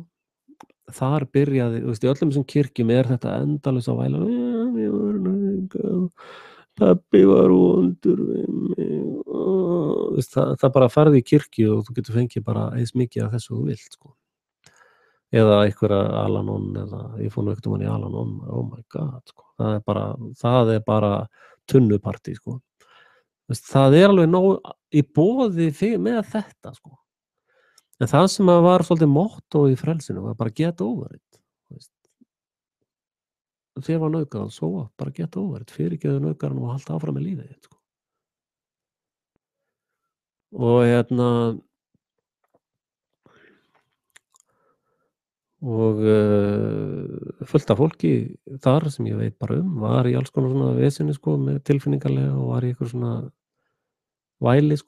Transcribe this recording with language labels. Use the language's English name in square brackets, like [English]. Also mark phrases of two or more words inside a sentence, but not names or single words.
[Icelandic] Þar byrjaði, í öllum þessum kirkjum þetta endalaust á væla, pabbi var vondur við mig, það bara farði í kirkju og þú getur fengið bara eins mikið af þessu þú vilt, sko. Eða einhverja Al-Anon, eða ég fór nú ekkert í Al-Anon, [English] oh my god, [Icelandic] sko. Það bara tunnupartí, sko. Það alveg nóg í boði með þetta, sko. En það sem var svolítið motto í frelsinu var bara [English] get over it. [Icelandic] Þér var nauðgað, svo bara [English] get over it, [Icelandic] fyrirgeðu nauðgaranum og halda áfram með lífið, sko. Og fullt af fólki þar sem ég veit bara var í alls konar svona vesinni, sko, með tilfinningarlega og var í eitthvað svona væli, sko.